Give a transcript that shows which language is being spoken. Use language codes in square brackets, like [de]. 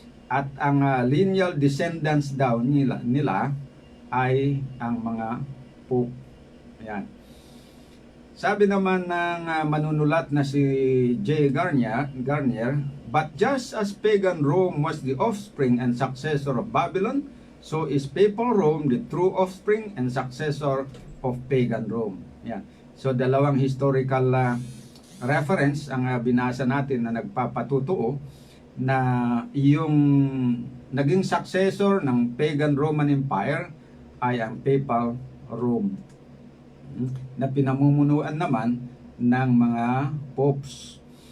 [tl] At ang lineal descendants daw nila ay ang mga Pope. Ayan. Sabi naman ng manunulat na si J. [en] Garnier, but just as pagan Rome was the offspring and successor of Babylon, so is papal Rome the true offspring and successor of pagan Rome. [tl] Yan. So dalawang historical reference ang binasa natin na nagpapatutuo na yung naging successor ng pagan Roman Empire ay ang papal Rome, na pinamumunuan naman ng mga popes.